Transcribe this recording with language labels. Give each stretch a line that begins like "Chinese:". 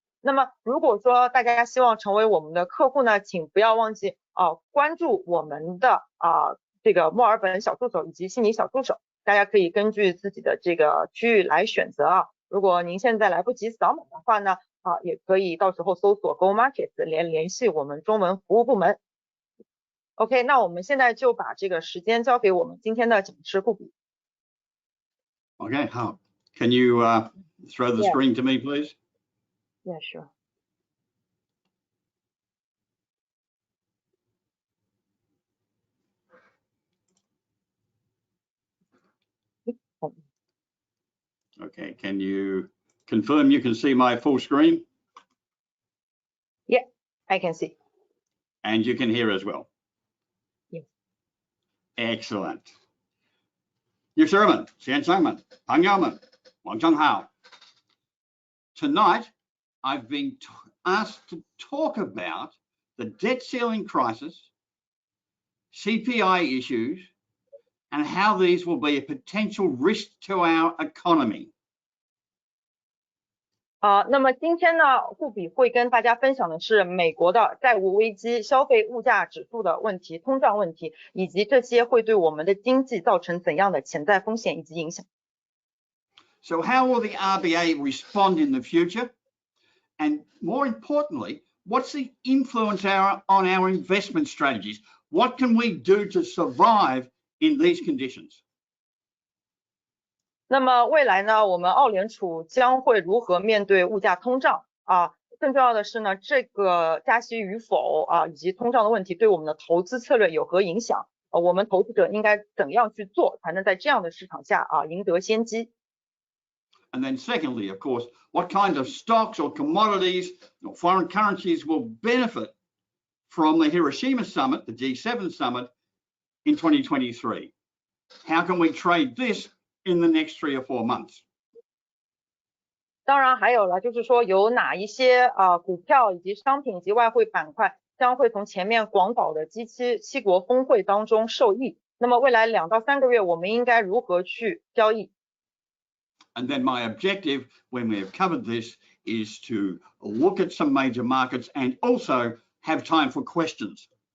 Chinese: 那么如果说大家希望成为我们的客户呢，请不要忘记关注我们的这个墨尔本小助手以及悉尼小助手，大家可以根据自己的这个区域来选择如果您现在来不及扫码的话呢也可以到时候搜索 GoMarkets 联系我们中文服务部门。 OK， 那我们现在就把这个时间交给我们今天的讲师顾比。
English: Okay, can you throw the screen to me, please? Yeah, sure. Okay, can you confirm you can see my full screen? Yeah, I can see. And you can hear as well? Yes. Excellent.
Chinese: 女士们、先生们、朋友们，晚上好。
English: Tonight, I've been asked to talk about the debt ceiling crisis, CPI issues, and how these will be a potential risk to our economy.
Chinese: 那么今天呢，护比会跟大家分享的是美国的债务危机、消费物价指数的问题、通胀问题，以及这些会对我们的经济造成怎样的潜在风险以及影响。
English: So how will the RBA respond in the future? And more importantly, what's the influence on our investment strategies? What can we do to survive in these conditions?
Chinese: 那么未来呢，我们澳联储将会如何面对物价通胀啊？更重要的是呢，这个加息与否啊，以及通胀的问题对我们的投资策略有何影响？我们投资者应该怎样去做，才能在这样的市场下啊赢得先机？
English: And then secondly, of course, what kind of stocks or commodities or foreign currencies will benefit from the Hiroshima summit, the G7 summit in 2023? How can we trade this in the next 3 or 4 months?
Chinese: 当然还有了，就是说有哪一些股票以及商品以及外汇板块将会从前面广岛的G7国峰会当中受益。那么未来2到3个月，我们应该如何去交易？
English: And then my objective, when we have covered this, is to look at some major markets and also have time for questions.